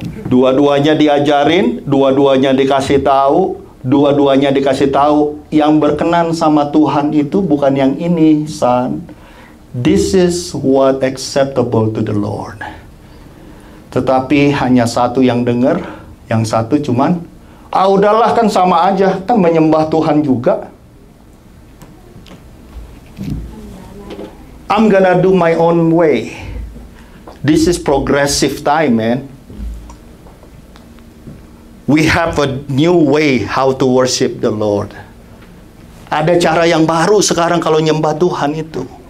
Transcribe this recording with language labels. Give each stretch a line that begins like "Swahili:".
Indonesian: Dua-duanya diajarin, dua-duanya dikasih tahu, dua-duanya dikasih tahu yang berkenan sama Tuhan itu bukan yang ini, son.
English: This is what acceptable to the Lord.
Indonesian: Tetapi hanya satu yang dengar, yang satu cuman, udahlah kan sama aja, kan menyembah Tuhan juga.
English: I'm gonna do my own way. This is progressive time, man. We have a new way how to worship the Lord.
Indonesian: Ada cara yang baru sekarang kalau nyembah Tuhan itu.